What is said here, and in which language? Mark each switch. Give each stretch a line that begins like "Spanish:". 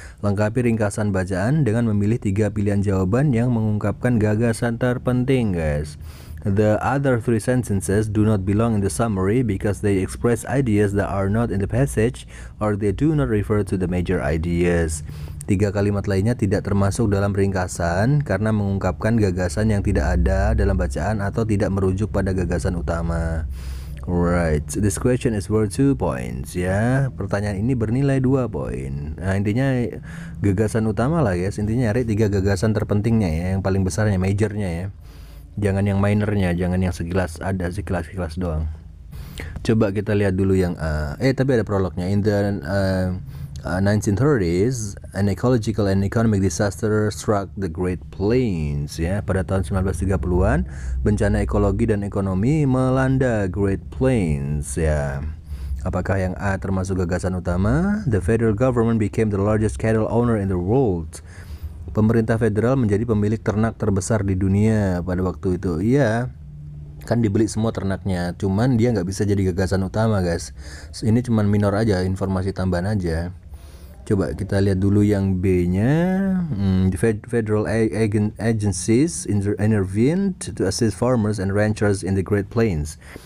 Indonesian: Lengkapi ringkasan bacaan dengan memilih 3 pilihan jawaban yang mengungkapkan gagasan terpenting, guys.
English: The other 3 sentences do not belong in the summary because they express ideas that are not in the passage or they do not refer to the major ideas.
Indonesian: 3 kalimat lainnya tidak termasuk dalam ringkasan karena mengungkapkan gagasan yang tidak ada dalam bacaan atau tidak merujuk pada gagasan utama.
English: Right, this question is worth 2 points ya.
Indonesian: Pertanyaan ini bernilai 2 poin. Nah, intinya gagasan utama lah guys. Intinya nyari 3 gagasan terpentingnya ya, yang paling besarnya, majornya ya. Jangan yang minornya, jangan yang sekilas doang. Coba kita lihat dulu yang A. Tapi ada prolognya.
English: In the 1930s, an ecological and economic disaster struck the Great Plains ya.
Indonesian: Pada tahun 1930-an, bencana ekologi dan ekonomi melanda Great Plains ya. Apakah yang A termasuk gagasan utama?
English: The federal government became the largest cattle owner in the world.
Indonesian: Pemerintah federal menjadi pemilik ternak terbesar di dunia pada waktu itu. Iya, kan dibeli semua ternaknya, cuman dia nggak bisa jadi gagasan utama, guys. Ini cuman minor aja, informasi tambahan aja. Coba kita lihat dulu yang B-nya.
English: The federal agencies intervened to assist farmers and ranchers in the Great Plains.